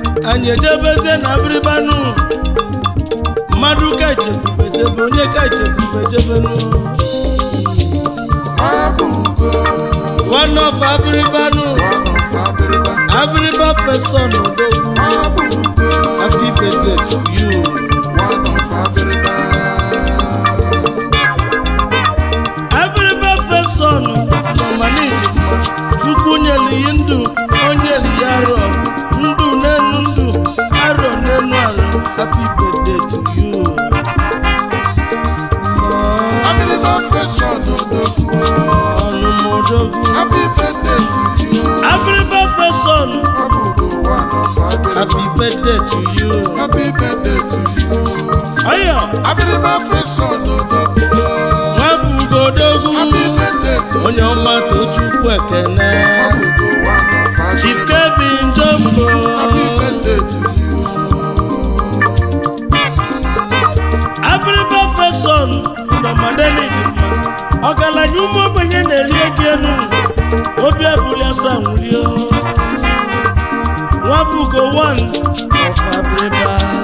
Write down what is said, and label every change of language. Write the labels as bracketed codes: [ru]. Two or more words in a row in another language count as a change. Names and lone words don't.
[ig] Anyị ejebezie na abịrịba nụ. Mmadụ ka ichekwube jebe, onye ka ichekwube jebe nụ. Nwa bụ ugo. [en] One of [ig] abịrịba nụ. [en] One of [ig] abịrịba. Abịrịba [en] first son [ig] odogwu. Nwa bụ ugo. [en] Happy birthday to you. One of abịrịba. [ig] Abịrịba [en] first son [ig] nọ ma n'ịdị mma. Chukwu nyeli ya ndụ, o nyeli ya arọ. Ndụ n'enu ndụ, arọ n'enu arọ. [en] Happy birthday to you. [ig] Abịrịba [en] first son [ig] odogwu. Ọnụ m odogwu. [en] Happy birthday to you. Abịrịba first son. [ig] Nwa bụ ugo, [en] one of abịrịba. Happy birthday to you. Happy birthday to you. [ig] Ọyọ. Abịrịba [en] first son [ig] odogwu. Nwa bụ ugo odogwu. [en] Happy birthday to you. [ig] Onye ọma too Chukwu ekene. Nwa bụ ugo, [en] one of abịrịba. Chief Kevin Jombo. Happy birthday to you. Abịrịba first son, [ig] ndụ mmadụ dị mma. Ọgaranya ụmụ ogbenye na-eli ego elu. Obi ebuli asa nwụlie. Nwa bụ ugo [en] one of [ig] Abịrịba.